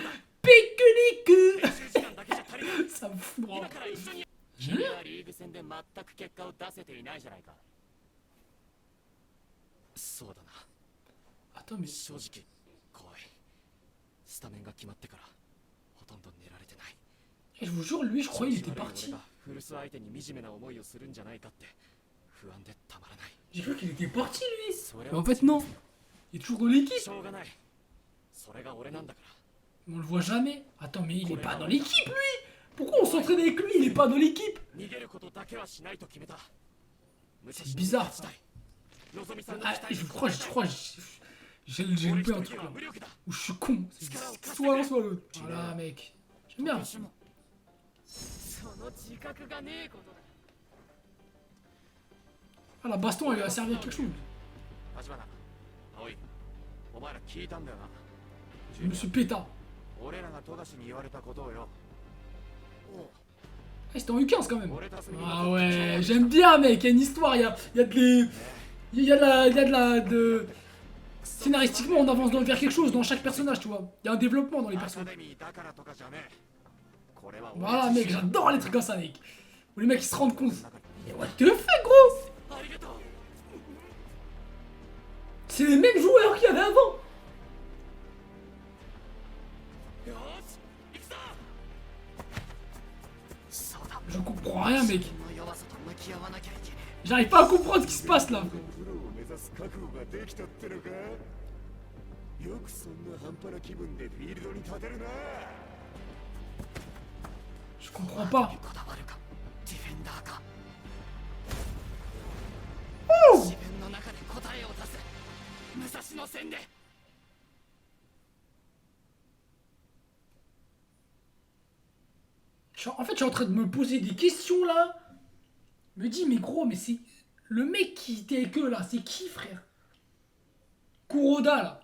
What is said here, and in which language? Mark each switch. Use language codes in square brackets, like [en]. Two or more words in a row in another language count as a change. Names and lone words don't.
[fr] Pique-nique! [ja] 練習時間だけじゃ足りない [fr] Ça me fout, bro. [ja] 今から一緒に君はリーグ戦で全く結果を出せていないじゃないかそうだな [fr] Attends, mais. [ja] 正直怖いスタメンが決まってからほとんど寝られてない [fr] Je vous jure, lui, je croyais qu'il était parti. [ja] 俺が古巣相手に惨めな思いをするんじゃないかって不安でたまらない [fr] J'ai cru qu'il était parti, lui. [ja] それ [fr] Mais [ja] は [fr] en fait, non. Il est toujours dans l'équipe. [ja] しょうがないそれが俺なんだから [fr] On le voit jamais. Attends, mais il est pas dans l'équipe, lui. Pourquoi on s'entraîne avec lui? Il est pas dans l'équipe. [ja] 逃げることだけはしないと決めた [fr] C'est bizarre, ça. [ja] のぞみさんの Ah, 期待 [fr] je crois, j'ai loupé un [ja] 俺一 [fr] truc [ja] 人 [fr] là. [ja] は無力だ [fr] Ou je suis con. C'est soit l'un, soit l'autre. Voilà, mec. J'aime bien. [ja] その自覚がねえことだ [fr] Ah, la baston, elle lui a servi à quelque chose. [ja] 立花葵お前ら聞いたんだよな [fr] Je me suis péta. [ja] 俺らが富樫に言われたことをよ [fr] Ah, Ah, c'était en U15 quand même. [ja] 俺たちに [fr] Ah ouais, j'aime bien, mec. Il y a une histoire, il y a de la. Scénaristiquement, on avance vers quelque chose dans chaque personnage, tu vois. Il y a un développement dans les [ja] アカ [fr] personnages. [ja] デミーだからとかじゃねえこれは [fr] Voilà, mec, j'adore les trucs comme ça, mec. Où les mecs ils se rendent compte. [ja] 中に [fr] Mais [en] what the fuck, [fr] gros? [ja] ありがとう [fr] C'est les mêmes joueurs qu'il y avait avant. [ja] よし行くぞそうだ [fr] Je comprends rien, mec. [ja] 自分の弱さと向き合わなきゃいけね [fr] J'arrive pas à comprendre ce qui se passe là. [ja] プロを目指す覚悟ができたってのかよくそんな半端な気分でフィールドに立てるな [fr] Je comprends pas. [ja] えこだわるかディフェンダーか Oh! 自分の中で答えを出す武蔵野戦で [fr] En fait, je suis en train de me poser des questions là. Je me dis, mais gros, mais c'est. Le mec qui était avec eux là, c'est qui, frère? Kuroda là.